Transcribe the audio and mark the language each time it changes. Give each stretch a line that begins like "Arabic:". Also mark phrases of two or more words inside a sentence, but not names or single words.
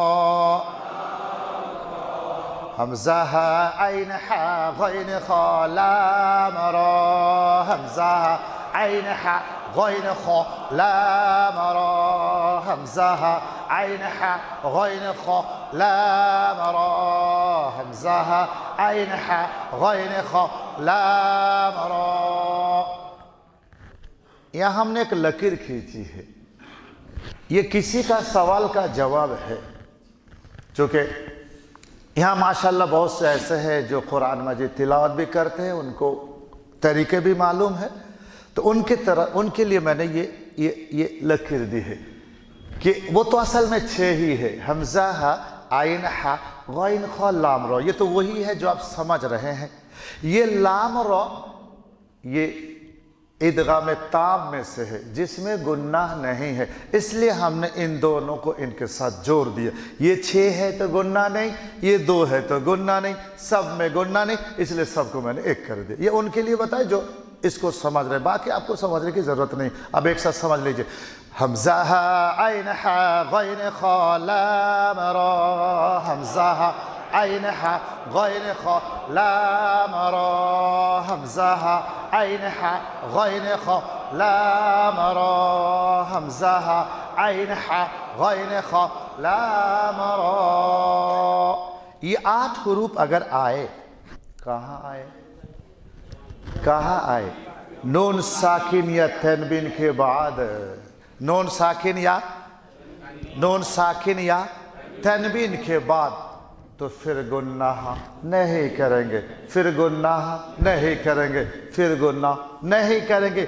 Urdu: را حمزہ عین ح غین خ لام را حمزہ عین ح غین خ لام را حمزہ عین ح غین خ لام را حمزہ عین ح غین خ لام را۔ یہاں ہم نے ایک لکیر کھینچی ہے، یہ کسی کا سوال کا جواب ہے، چونکہ یہاں ماشاءاللہ بہت سے ایسے ہیں جو قرآن مجید تلاوت بھی کرتے ہیں، ان کو طریقے بھی معلوم ہے، تو ان کے لیے میں نے یہ لکیر دی ہے کہ وہ تو اصل میں 6 ہی ہے، حمزہ عین ح غین خ لام را، یہ تو وہی ہے جو آپ سمجھ رہے ہیں۔ یہ لام را یہ ادغام تام میں سے ہے جس میں گناہ نہیں ہے، اس لیے ہم نے ان دونوں کو ان کے ساتھ جوڑ دیا۔ یہ 6 ہے تو گناہ نہیں، یہ 2 ہے تو گناہ نہیں، سب میں گناہ نہیں، اس لیے سب کو میں نے ایک کر دیا۔ یہ ان کے لیے بتائے جو اس کو سمجھ رہے، باقی آپ کو سمجھنے کی ضرورت نہیں۔ اب ایک ساتھ سمجھ لیجئے، حمزہ عین ح غین خ لام را حمزہ عین ح غین خ لام را حمزہ عین ح غین خ لام را حمزہ عین ح غین خ لام را۔ یہ 8 حروف اگر آئے، کہاں آئے؟ نون ساکن یا تنوین کے بعد، نون ساکن یا تنوین کے بعد، تو پھر گناہ نہیں کریں گے، پھر گناہ نہیں کریں گے، پھر گناہ نہیں کریں گے۔